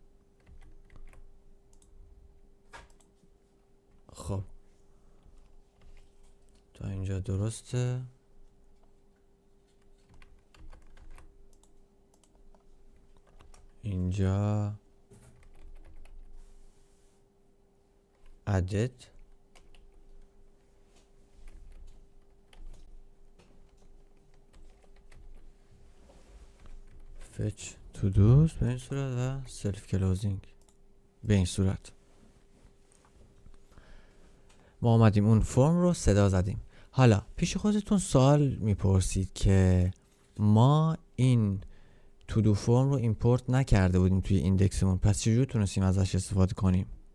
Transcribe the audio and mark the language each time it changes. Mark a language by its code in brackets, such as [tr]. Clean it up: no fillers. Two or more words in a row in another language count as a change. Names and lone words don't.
[fa] خب تا اینجا درسته. اینجا [en] added fetch to do's [fa] به این صورت و [en] self closing [fa] به این صورت. ما آمدیم اون فرم رو صدا زدیم. حالا پیش خودتون سوال میپرسید که ما این تو دو فرم رو ایمپورت نکرده بودیم توی ایندکسمون، پس چجور تونستیم ازش استفاده کنیم؟